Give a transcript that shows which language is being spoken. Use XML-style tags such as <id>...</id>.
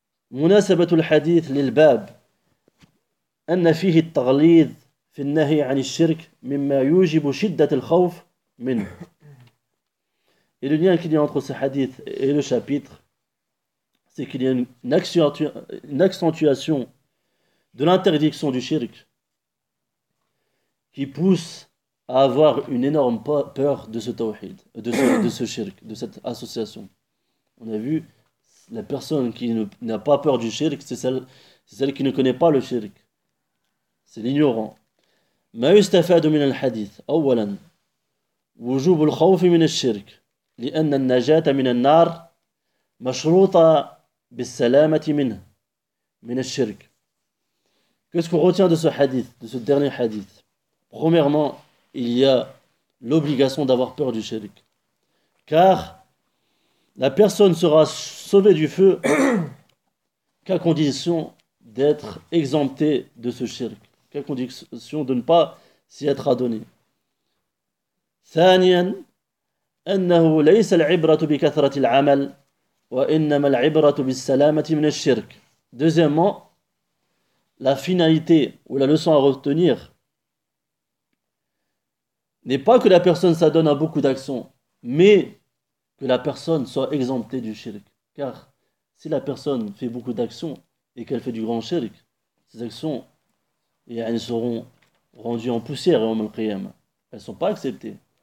<ar>مناسبة الحديث للباب أن فيه التغليظ في النهي عن الشرك مما يوجب شدة الخوف منه.</ar> <fr>Et le lien qu'il y a entre ce hadith et le chapitre, c'est qu'il y a une accentuation de l'interdiction du shirk qui pousse à avoir une énorme peur de ce tawhid, de ce shirk, de cette association. On a vu, la personne qui n'a pas peur du shirk, c'est celle qui ne connaît pas le shirk. C'est l'ignorant.</fr> <ar>Ma yustafadu min al-hadith, awwalan, wujub al-khawfi min al-shirk. لأن النجاة من النار مشروطة بالسلامة منه من الشرك.</ar> <fr>Qu'est-ce qu'on retient de ce hadith, de ce dernier hadith? Premièrement, il y a l'obligation d'avoir peur du shirk. Car la personne sera sauvée du feu qu'à condition d'être exemptée de ce shirk, qu'à condition de ne pas s'y être adonnée.</fr> <ar>Thaniyan, أنه ليس العبرة بكثرة العمل وإنما العبرة بالسلامة من الشرك.</ar> <fr>Deuxièmement, la finalité ou la leçon à retenir n'est pas que la personne s'adonne à beaucoup d'actions, mais que la personne soit exemptée du shirk. Car si la personne fait beaucoup d'actions et qu'elle fait du grand shirk, ses actions, elles seront rendues en poussière et en malqiyam. Elles ne sont pas acceptées.</fr>